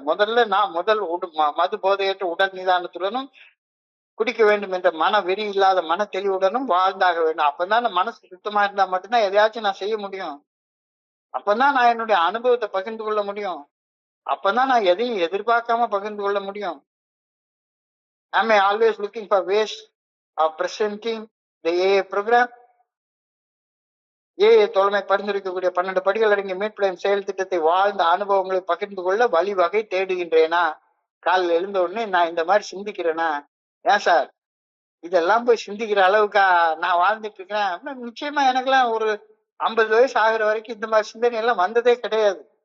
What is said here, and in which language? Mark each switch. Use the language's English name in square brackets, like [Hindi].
[Tamil] முதல்ல நான் மது போதையற்ற உடல் நிதானத்துடனும் குடிக்க வேண்டும் என்ற மன வெறி இல்லாத மன தெளிவுடனும் வாழ்ந்தாக வேண்டும். அப்பதான் மனசு சுத்தமா இருந்தா மட்டும்தான் எதையாச்சும் நான் செய்ய முடியும். அப்பதான் நான் என்னுடைய அனுபவத்தை பகிர்ந்து கொள்ள முடியும். அப்பதான் நான் எதையும் எதிர்பார்க்காம பகிர்ந்து கொள்ள முடியும். [English] Am I always looking for ways of presenting the AA program? [Tamil] AA தோழமை பரிந்துரைக்கக்கூடிய 12 படிகள் அடங்கிய மீட்புடைய செயல் திட்டத்தை வாழ்ந்த அனுபவங்களை பகிர்ந்து கொள்ள வழிவகை தேடுகின்றேனா? காலையில் எழுந்த உடனே நான் இந்த மாதிரி சிந்திக்கிறேனா? ஏன் சார் இதெல்லாம் போய் சிந்திக்கிற அளவுக்கா நான் வாழ்ந்துட்டு இருக்கிறேன்? நிச்சயமா எனக்கெல்லாம் ஒரு 50 வயசு ஆகுற வரைக்கும் இந்த மாதிரி சிந்தனை எல்லாம் வந்ததே கிடையாது.